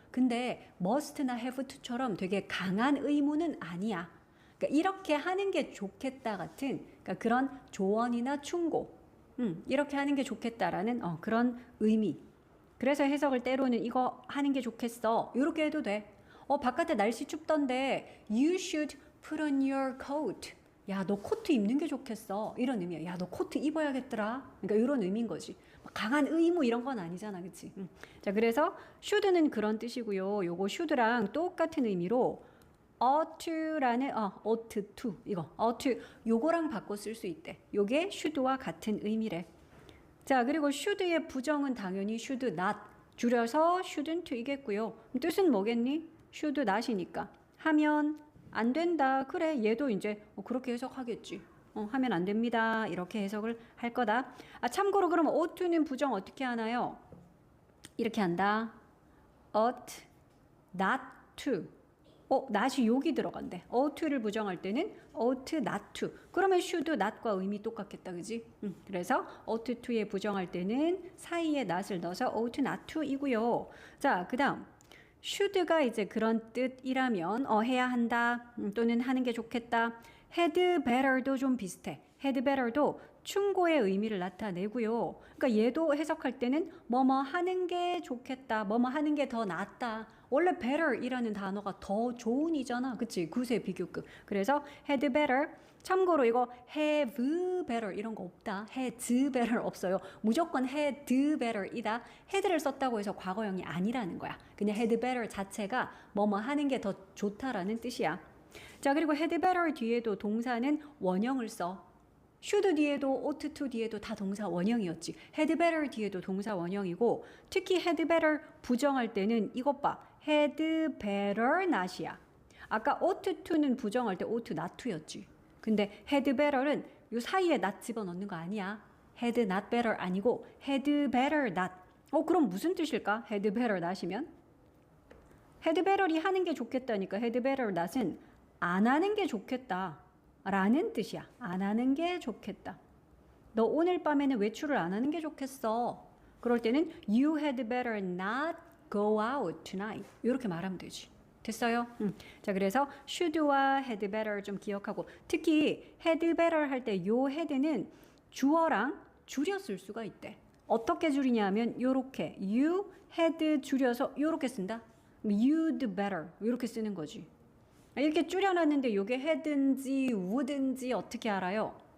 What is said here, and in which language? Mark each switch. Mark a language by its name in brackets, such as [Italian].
[Korean] 근데 must나 have to처럼 되게 강한 의무는 아니야. 그러니까 이렇게 하는 게 좋겠다 같은 그러니까 그런 조언이나 충고 이렇게 하는 게 좋겠다라는 그런 의미. 그래서 해석을 때로는 이거 하는 게 좋겠어 이렇게 해도 돼. 바깥에 날씨 춥던데 [English] You should put on your coat. [Korean] 야, 너 코트 입는 게 좋겠어. 이런 의미야. 야, 너 코트 입어야겠더라. 그러니까 이런 의미인 거지. 강한 의무 이런 건 아니잖아. 그치? 자, 그래서 should는 그런 뜻이고요. 요거 should랑 똑같은 의미로 ought to라는 ought to 이거 ought to 요거랑 바꿔 쓸 수 있대. 요게 should와 같은 의미래. 자, 그리고 should의 부정은 당연히 should not 줄여서 shouldn't 이겠고요. 뜻은 뭐겠니? should not이니까 하면 안 된다. 그래, 얘도 이제 그렇게 해석하겠지. 하면 안 됩니다. 이렇게 해석을 할 거다. 참고로 그럼 ought to는 부정 어떻게 하나요? 이렇게 한다. [English] ought not to. [Korean] not이 여기 들어간대. [English] ought to를 부정할 때는 ought not to. [Korean] 그러면 should not과 의미 똑같겠다. 그지? 그래서 ought to에 부정할 때는 사이에 not을 넣어서 ought not to 이고요. 자, 그 다음. should가 이제 그런 뜻이라면 해야 한다 또는 하는 게 좋겠다. had better도 좀 비슷해. had better도 충고의 의미를 나타내고요. 그러니까 얘도 해석할 때는 뭐뭐 하는 게 좋겠다, 뭐뭐 하는 게 더 낫다. 원래 better이라는 단어가 더 좋은이잖아, 그치? 구세 비교급. [English] 그래서 had better. [Korean] 참고로 이거 have better 이런 거 없다. [English] had better 없어요. [Korean] 무조건 had better이다. had를 썼다고 해서 과거형이 아니라는 거야. 그냥 had better 자체가 뭐뭐 하는 게 더 좋다라는 뜻이야. 자, 그리고 had better 뒤에도 동사는 원형을 써. should 뒤에도 ought to 뒤에도 다 동사 원형이었지. had better 뒤에도 동사 원형이고, 특히 had better 부정할 때는 이것 봐. [English] had better not이야. [Korean] 아까 ought to는 부정할 때 ought not to였지. 근데 had better는 요 사이에 not 집어넣는 거 아니야. [English] had not better [Korean] 아니고 [English] had better not. [Korean] 그럼 무슨 뜻일까? [English] had better not이면? [Korean] had better이 하는 게 좋겠다니까 had better not은 안 하는 게 좋겠다 라는 뜻이야. 안 하는 게 좋겠다. 너 오늘 밤에는 외출을 안 하는 게 좋겠어. 그럴 때는 [English] you had better not go out tonight. [Korean] 이렇게 말하면 되지. 됐어요? 자, 그래서 should와 had better 좀 기억하고, 특히 had better 할 때 요 had는 주어랑 줄여 쓸 수가 있대. 어떻게 줄이냐면 요렇게 you had 줄여서 요렇게 쓴다. you'd better 이렇게 쓰는 거지. 이렇게 줄여놨는데 요게 had인지 would인지 어떻게 알아요?